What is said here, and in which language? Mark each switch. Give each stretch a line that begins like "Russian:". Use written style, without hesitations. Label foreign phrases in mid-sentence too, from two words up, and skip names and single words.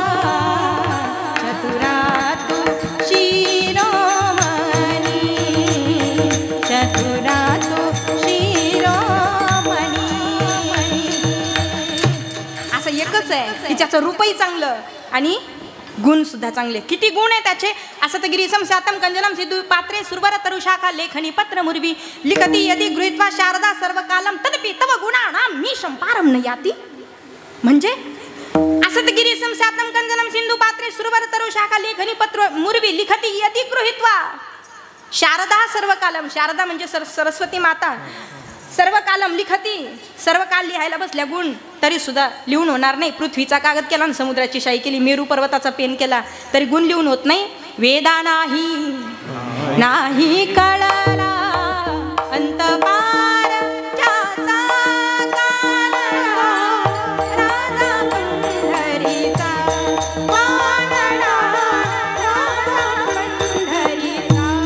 Marathi: चतुरा तू शिरोमणी, चतुरा तू शिरोमणी. असं एकच आहे की ज्याचं रूपही चांगलं आणि गुण सुद्धा चांगले. किती गुण आहे त्याचे.
Sanskrit: असं तर गिरीसम सातम कंजलम सिद्धू पात्रे सुरवर तरुशाखा लेखनी पत्र मुर्वी लिखती यदि गृहीत्वा शारदा सर्व कालम तदपि तव गुणानां मीशं पारं न याति. म्हणजे असं तर गिरीसम सातम कंजलम सिंधू पात्रे सुरवर तरुशाखा लेखनी पत्र मुर्वी लिखती यदि गृहीत्वा शारदा सर्व कालम.
Marathi: शारदा म्हणजे सरस्वती माता.
Sanskrit: सर्व कालम लिखती,
Marathi: सर्व काल लिहायला बसल्या गुण तरी सुद्धा लिहून होणार नाही. पृथ्वीचा कागद केला आणि समुद्राची शाई केली, मेरू पर्वताचा पेन केला तरी गुण लिहून होत नाही. वेदा नाही कळला अंत पार ज्याचा कानडा, राजा पंढरीचा कानडा, राजा पंढरीचा.